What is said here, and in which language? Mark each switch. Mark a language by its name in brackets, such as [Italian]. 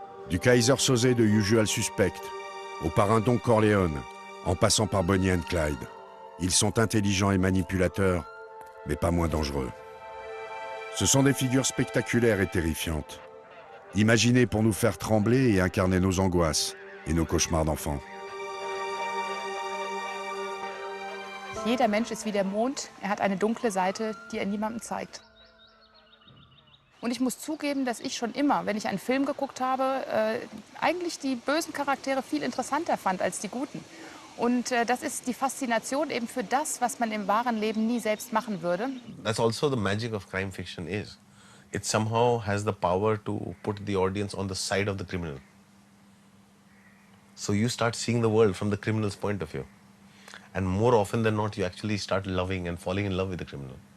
[French] Du Kaiser Soze de Usual Suspect au parrain Don Corleone, en passant par Bonnie and Clyde. Ils sont intelligents et manipulateurs, mais pas moins dangereux. Ce sont des figures spectaculaires et terrifiantes, imaginées pour nous faire trembler et incarner nos angoisses et nos cauchemars d'enfants. [German] Jeder Mensch ist wie der Mond, hat eine dunkle Seite, die niemandem zeigt. Und ich muss zugeben, dass ich schon immer, wenn ich einen Film geguckt habe, eigentlich die bösen Charaktere viel interessanter fand als die guten. Und das ist die Faszination eben für das, was man im wahren Leben nie selbst machen würde. [English] That's also the magic of crime fiction is. It somehow has the power to put the audience on the side of the criminal. So you start seeing the world from the criminal's point of view. And more often than not, you actually start loving and falling in love with the criminal.